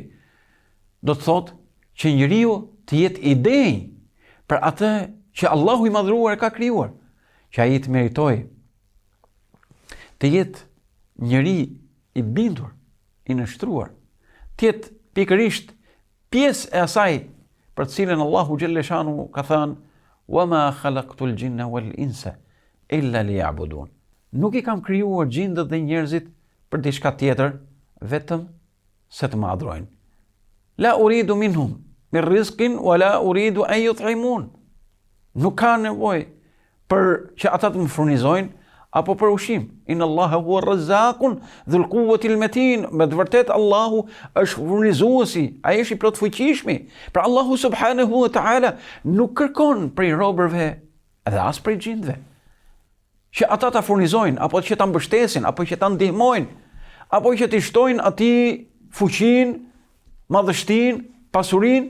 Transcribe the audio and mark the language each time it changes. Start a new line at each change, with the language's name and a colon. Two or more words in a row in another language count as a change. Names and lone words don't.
Albanian: Do të thotë që njeriu të jetë i denj për atë që Allahu i madhruar ka krijuar, që ai të meritojë të jetë njeri i bindur, i nështruar, të jetë pikërisht pjesë e asaj për cilën Allahu
Arabic: جل شأنه
Albanian: ka thënë
Arabic: "وما خلقت الجن والإنس إلا ليعبدون."
Albanian: Nuk I kam krijuar gjindët dhe njerëzit për diçka tjetër, vetëm se të më adhurojnë.
Arabic: لا أريد منهم من رزق ولا أريد أن يطعمون.
Albanian: Nuk ka nevojë për që ata të më furnizojnë apo për ushqim.
Arabic: إن الله هو الرزاق ذو القوة المتين.
Albanian: Me të vërtetë Allahu është furnizuesi, ai është I plot fuqishmi. Pra Allahu
Arabic: سبحانه وتعالى
Albanian: nuk kërkon prej robërve edhe as prej gjindëve që ata ta furnizojnë, apo që ta mbështesin, apo që ta ndihmojnë, apo që t'i shtojnë atij fuqinë, madhështinë, pasurinë.